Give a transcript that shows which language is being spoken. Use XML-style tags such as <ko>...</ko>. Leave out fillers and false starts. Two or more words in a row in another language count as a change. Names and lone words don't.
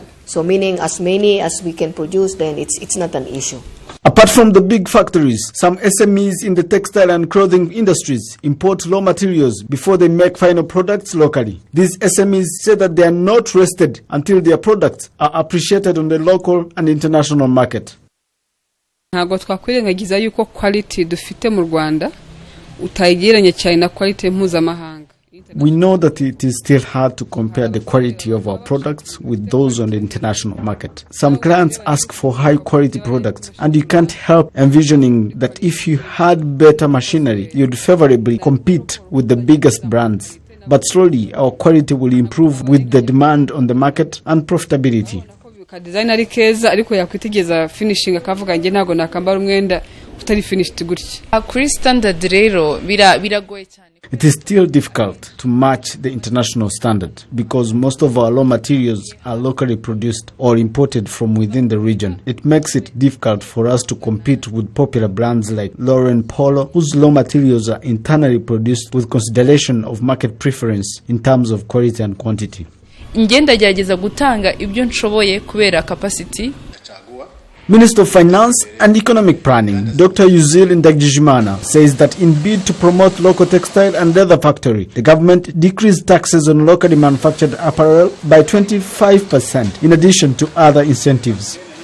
<en>So meaning as many as we can produce, then it's not an issue. Apart from the big factories, some SMEs in the textile and clothing industries import raw materials before they make final products locally. These SMEs say that they are not rested until their products are appreciated on the local and international market.</en> <rw>Ntabwo twakwirengagiza yuko quality dufite mu Rwanda utayigereranya cyane na quality mpuzamahanga.</rw> <en>We know that it is still hard to compare the quality of our products with those on the international market. Some clients ask for high-quality products, and you can't help envisioning that if you had better machinery, you'd favorably compete with the biggest brands. But slowly, our quality will improve with the demand on the market and profitability.</en> <rw>Design ari keza ariko yakwitegeza finishing akavuga nge ntago nakambara umwenda utari finished gutya. Kuri standard rero biragoye cyane.</rw> <en>It is still difficult to match the international standard because most of our raw materials are locally produced or imported from within the region. It makes it difficult for us to compete with popular brands like Lauren Polo, whose raw materials are internally produced with consideration of market preference in terms of quality and quantity.</en> <rw>Ngenda gerageza gutanga ibyo nshoboye kubera capacity.</rw> <en>Minister of Finance and Economic Planning, Dr. Yuzil Ndagijimana, says that in bid to promote local textile and leather factory, the government decreased taxes on locally manufactured apparel by 25% in addition to other incentives.</en>